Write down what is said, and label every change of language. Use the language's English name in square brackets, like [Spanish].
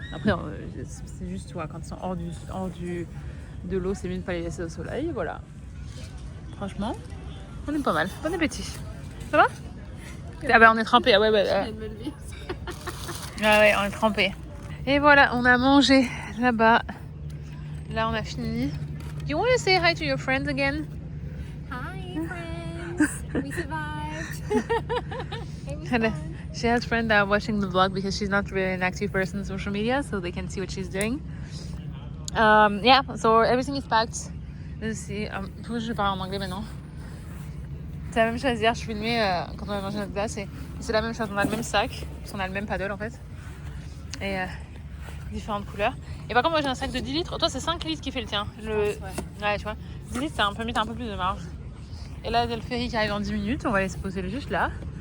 [French] Après, c'est juste, quand ils sont hors de l'eau, c'est mieux de ne pas les laisser au soleil. Voilà. Franchement, on est pas mal. Bon appétit. Ça va? Ah bah, on est trempés. Ah ouais, ah ouais, on est trempés. Et voilà, on a mangé là-bas. Là, on a fini. [English] You want to say hi to your friends again? Hi, friends. We survived. It was fun. She has friends that are watching the vlog because she's not really an active person on social media, so they can see what she's doing. Yeah, so everything is packed. [French] Pourquoi je parle en anglais maintenant? C'est la même chose hier, je filmais quand on a mangé notre glace et c'est la même chose, on a le même sac, parce qu'on a le même paddle en fait. Et différentes couleurs. Et par contre, moi j'ai un sac de 10 litres, toi c'est 5 litres qui fait le tien. Ouais, tu vois, 10 litres, ça permet un peu plus de marge. Et là, il y a le ferry qui arrive dans 10 minutes, on va aller se poser juste là.